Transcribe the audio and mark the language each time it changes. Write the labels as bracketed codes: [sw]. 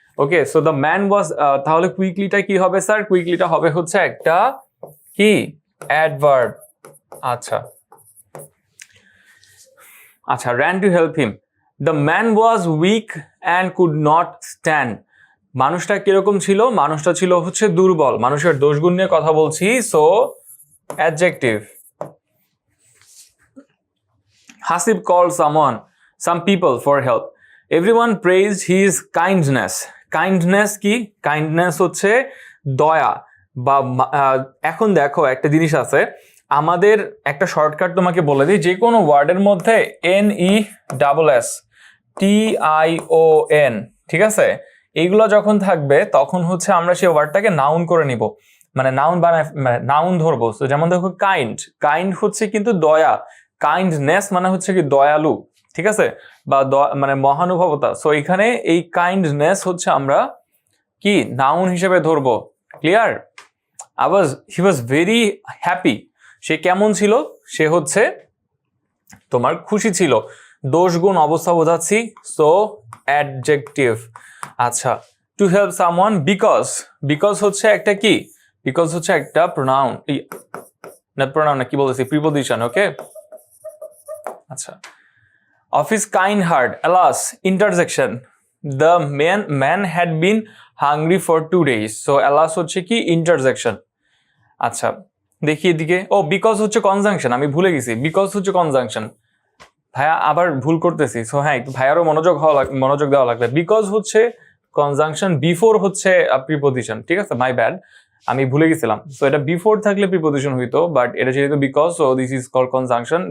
[en] Okay, so the man was [bn] তাহলে কুইকলিটা কি হবে স্যার? কুইকলিটা হবে হচ্ছে একটা কি adverb. আচ্ছা আচ্ছা, [en] ran to help him. The man was weak and could not stand. [bn] মানুষটা কিরকম ছিল? মানুষটা ছিল হচ্ছে দুর্বল। মানুষের দোষগুণ নিয়ে কথা বলছি, so adjective. [en] Hasib called some people for help. Everyone praised his kindness. [bn] Kindness কি? Kindness হচ্ছে দয়া বা এখন দেখো একটা জিনিস আছে, আমাদের একটা শর্টকাট তোমাকে বলে দিই, যে কোনো ওয়ার্ডের মধ্যে NESSTION, ঠিক আছে, এইগুলো যখন থাকবে তখন হচ্ছে আমরা সেই ওয়ার্ডটাকে নাউন করে নিব, মানে নাউন বানায় নাউন ধরবো। তো যেমন দেখো কাইন্ড হচ্ছে কিন্তু দয়া, কাইন্ডনেস মানে হচ্ছে কি দয়ালু, ঠিক আছে, বা মানে মহানুভবতা। সো এখানে এই কাইন্ডনেস হচ্ছে আমরা কি নাউন হিসেবে ধরবো। [en] Clear? He was very happy. [bn] সে কেমন ছিল? সে হচ্ছে তোমার খুশি ছিল। দোষ গুণ অবস্থা বোঝাচ্ছি, সো অ্যাডজেক্টিভ। আচ্ছা, [en] to help someone because [bn] হচ্ছে একটা কি, বিকজ হচ্ছে একটা প্রোনাউন না কি বলতেছি, প্রিপোজিশন। [en] okay, [bn] আচ্ছা, [en] of his kind heart, alas, interjection, the man had been hungry for 2 days. So alas [bn] হচ্ছে কি [en] interjection. [bn] আচ্ছা, দেখি এদিকে। ও, বিকজ হচ্ছে কনজাংশন, আমি ভুলে গেছি, বিকজ হচ্ছে কনজাংশন। ভাইয়া আবার ভুল করতেছি, সো হ্যাঁ একটু ভাইয়ারও মনোযোগ দেওয়া লাগবে। বিকজ হচ্ছে কনজাংশন, বিফোর হচ্ছে প্রিপোজিশন, ঠিক আছে, মাই ব্যাড, আমি ভুলে গেছিলাম। সো এটা বিফোর থাকলে প্রিপোজিশন হইতো, বাট এটা যেহেতু because, so [en] This is called conjunction.